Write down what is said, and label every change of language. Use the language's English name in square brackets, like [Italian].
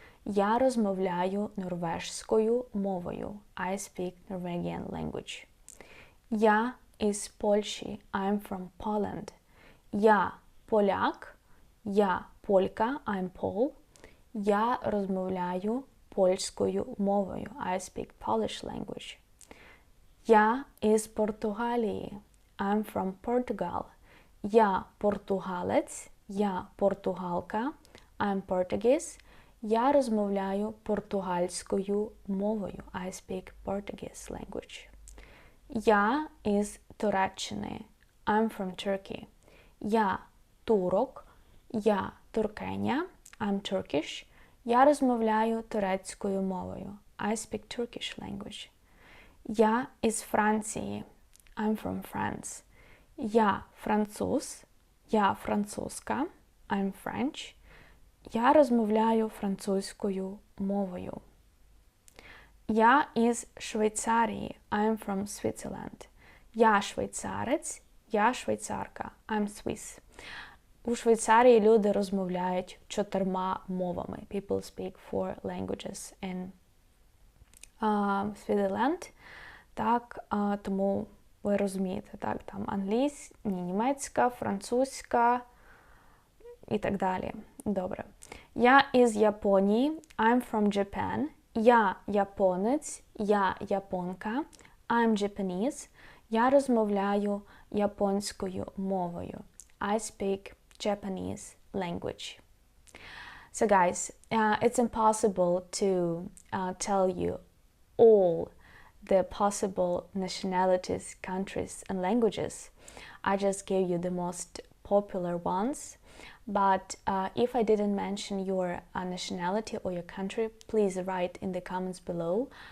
[Ukrainian] Я розмовляю норвежською мовою. [English] I speak Norwegian language. [Ukrainian] Я із Польщі. [English] I'm from Poland. [Ukrainian] Я поляк. Я полька. [English] I'm Pole. [Ukrainian] Я розмовляю польською мовою. [English] I speak Polish language. [Ukrainian] Я із Португалії. [English] I'm from Portugal. [Ukrainian] Я португалець. Я португалка. [English] I'm Portuguese. [Ukrainian] Я розмовляю португальською мовою. [English] I speak Portuguese language. [Ukrainian] Я із Туреччини. [English] I'm from Turkey. [Ukrainian] Я турок. Я туркеня. [English] I'm Turkish. [Ukrainian] Я розмовляю турецькою мовою. [English] I speak Turkish language. [Ukrainian] Я із Франції. [English] I'm from France. [Ukrainian] Я француз. Я французька. [English] I'm French. [Ukrainian] Я розмовляю французькою мовою. Я із Швейцарії. [English] I'm from Switzerland. [Ukrainian] Я швейцарець. Я швейцарка. [English] I'm Swiss. [Ukrainian] У Швейцарії люди розмовляють 4 мовами. [English] People speak 4 languages in Switzerland. [Ukrainian] Так, тому ви розумієте, так, там англійська, німецька, французька і так далі. Добре. Я із Японії. [English] I'm from Japan. [Ukrainian] Я японець. Я японка. [English] I'm Japanese. [Ukrainian] Я розмовляю японською мовою. [English] I speak Japanese language. So guys, it's impossible to tell you all the possible nationalities, countries and languages. I just gave you the most popular ones. But if I didn't mention your nationality or your country, please write in the comments below.